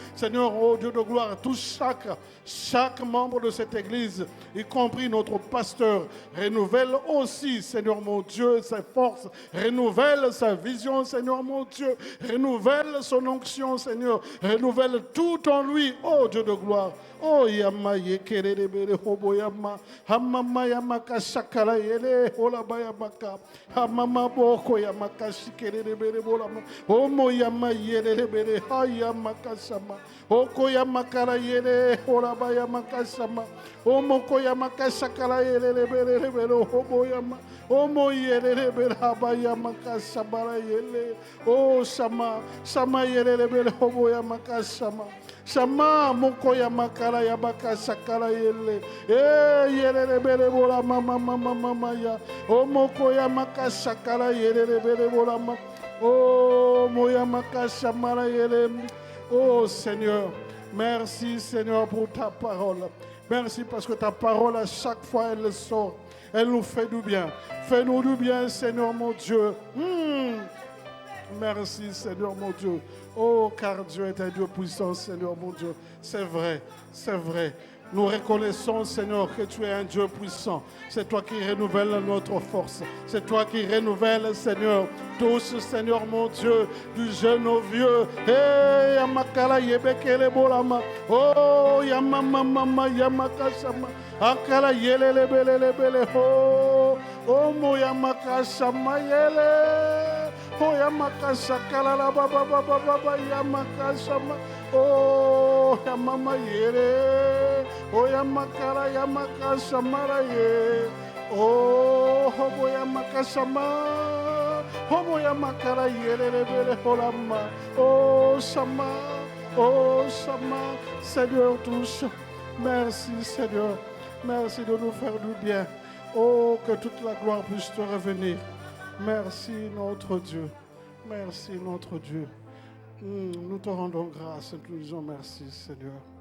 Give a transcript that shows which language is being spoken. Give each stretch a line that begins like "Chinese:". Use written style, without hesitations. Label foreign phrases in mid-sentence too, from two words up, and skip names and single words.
French: Seigneur, oh Dieu de gloire, touche chaque membre de cette église y compris notre pasteur. Renouvelle aussi, Seigneur mon Dieu, ses forces. Renouvelle sa vision, Seigneur mon Dieu. Renouvelle son onction, Seigneur. Renouvelle tout en lui, oh Dieu de gloire. Oh yama yekerere bere hobo yama. Hamama yamaka shakara yele hola bayamaka. Hamama boko yamaka shikerere bere bolama. Omo yama yele bere hayamaka sama. Oko yamakara yele hola bayamaka sama. Omo ko yamaka shakara yele bere bere hobo yama. Omo yele bere habayamaka sabara yele. Oh sama sama yele bere hobo yamaka sama. Shama moko ya makara ya baka sakara yele. Yele bele bola mama mama mama ya. O moko ya maka sakara yele bele bola mama. Oh moya maka shamara yele. Oh Seigneur, merci Seigneur pour ta parole. Merci parce que ta parole à chaque fois elle sort. Elle nous fait du bien. Fais-nous du bien Seigneur mon Dieu. Merci Seigneur mon Dieu. Oh, car Dieu est un Dieu puissant, Seigneur mon Dieu. C'est vrai, c'est vrai. Nous reconnaissons, Seigneur, que tu es un Dieu puissant. C'est toi qui renouvelles notre force. C'est toi qui renouvelles, Seigneur, tous, Seigneur mon Dieu, du jeune au vieux. Hey, yamakala yebekele bolama. Oh, yamama mama yamakashama. Akala yele lebele lebele. Oh, mo yamakashama yele. Oh, yamakasha kalala baba baba baba yamakasha ma. Oh, yamama yere. Oh, yamakara yamakasha mara ye. Oh, hobo yamakasha ma. Hobo yamakara yere lebele holama. Oh, shama. Oh, shama. Seigneur, touche. Merci, Seigneur. Merci de nous faire du bien. Oh, que toute la gloire puisse te revenir. Merci notre Dieu. Merci notre Dieu. Nous te rendons grâce et nous disons merci Seigneur.